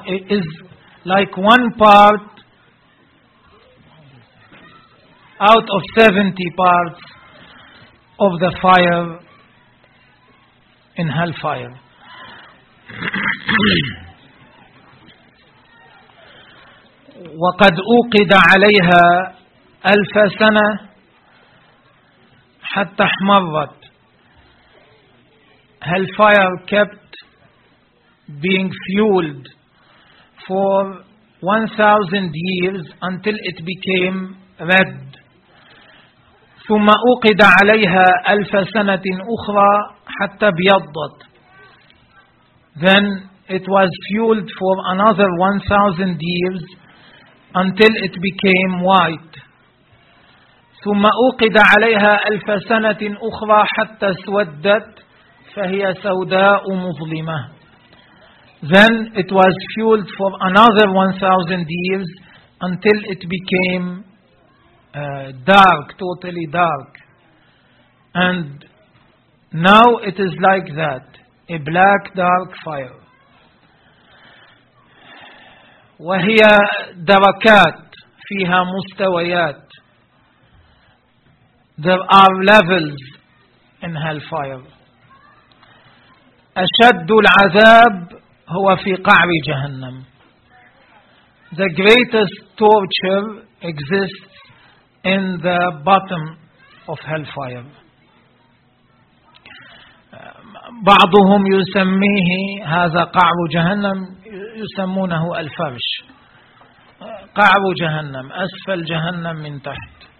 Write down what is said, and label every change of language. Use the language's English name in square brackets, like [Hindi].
[English] Is like one part out of 70 parts of the fire in hellfire. [Arabic] وقد أوقد عليها ألف سنة حتى احمرت. [English] Hellfire kept being fueled for 1,000 years until it became red. [Arabic] ثم أوقد عليها ألف سنة أخرى حتى بيضت. [English] Then it was fueled for another 1,000 years until it became white. [Arabic] ثم أوقد عليها ألف سنة أخرى حتى سودت فهي سوداء مظلمة. [English] Then it was fueled for another 1,000 years until it became dark, totally dark. And now it is like that, a black, dark fire. [Arabic] وهي دركات فيها مستويات. [English] There are levels in hellfire. [Arabic] أشد العذاب هو في قعر جهنم. [English] The greatest torture exists in the bottom of hellfire. [Arabic] بعضهم يسميه هذا قعر جهنم يسمونه الفرش قعر جهنم أسفل جهنم من تحت